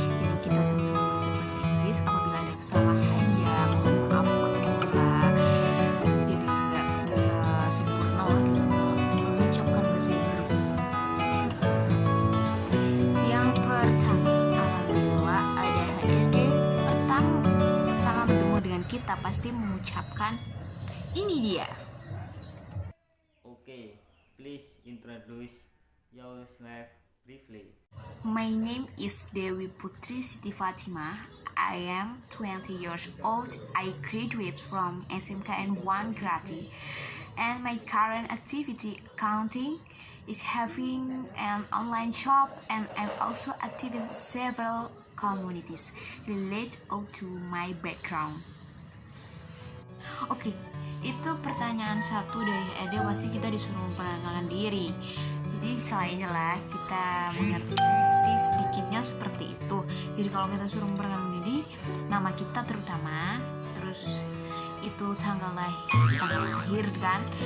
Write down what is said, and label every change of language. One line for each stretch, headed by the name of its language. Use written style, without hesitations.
Indonesian: Jadi kita sama-sama belajar bahasa Inggris. Apabila ada kesalahan ya mohon maaf lah, jadi nggak bisa sempurna lah dalam mengucapkan bahasa Inggris. Yang pertama, apabila ada HRD pertama bertemu dengan kita pasti mengucapkan ini dia.
English: Okay, please introduce yourself briefly. My name is Dewi Putri Siti Fatimah. I am 20 years old. I graduate from SMKN 1 Grati, and my current activity accounting is having an online shop, and I'm also active in several communities related to my background.
Indonesian: Oke, itu pertanyaan satu dari Ede. Pasti kita disuruh memperkenalkan diri. Jadi selainnya lah kita mengerti sedikitnya seperti itu. Jadi kalau kita suruh memperkenalkan diri, nama kita terutama, terus itu tanggal lahir kan.